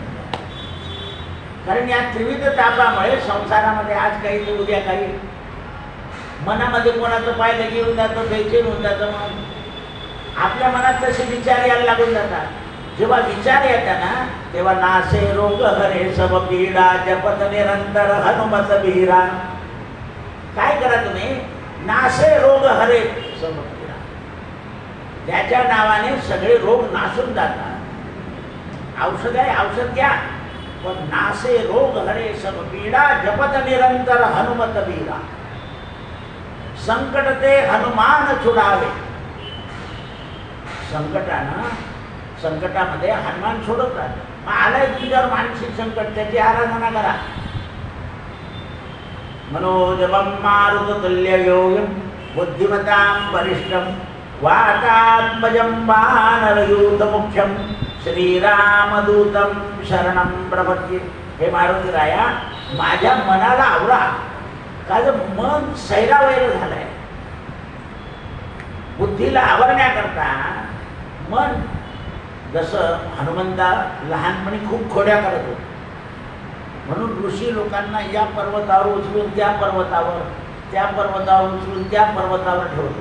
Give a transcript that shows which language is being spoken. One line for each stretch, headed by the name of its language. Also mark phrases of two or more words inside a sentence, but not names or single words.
Marathi: कारण या त्रिविध तापामुळे संसारामध्ये आज काही तर उद्या काही मनामध्ये कोणाचं पाहिलं घेऊन जातं बेचैन होऊन जातं. मग आपल्या मनात तसे विचार यायला लागून जातात. जेव्हा विचार येतात ना तेव्हा
Awadhi: नासे रोग हरे सब पीडा जपत निरंतर हनुमत बीरा.
Marathi: काय करा तुम्ही
Awadhi: नासे रोग हरे सब पीडा.
Marathi: त्याच्या नावाने सगळे रोग नासून जातात. औषध आहे औषध घ्या पण
Awadhi: नासे रोग हरे सब पीडा जपत निरंतर हनुमत वीरा. संकट ते हनुमान छुडावे.
Marathi: संकटामध्ये हनुमान सोडवतात. मग आलंय तुझ्यावर मानसिक संकट, त्याची आराधना करा.
Sanskrit: मनोजवम मारुततुल्य योगम बुद्धिमतां वरिष्ठम वातात्मजं वानरयूथ मुख्यम श्रीरामदूतं शरणं प्रपद्ये.
Marathi: हे मारुती राया, माझ्या मनाला आवरा. का जर मन सैरावैर झालंय, बुद्धीला आवरण्याकरता मन, जसं हनुमंता लहानपणी खूप खोड्या करत होते, म्हणून ऋषी लोकांना या पर्वतावर उचलून त्या पर्वतावर, त्या पर्वतावर उचलून त्या पर्वतावर ठेवतो.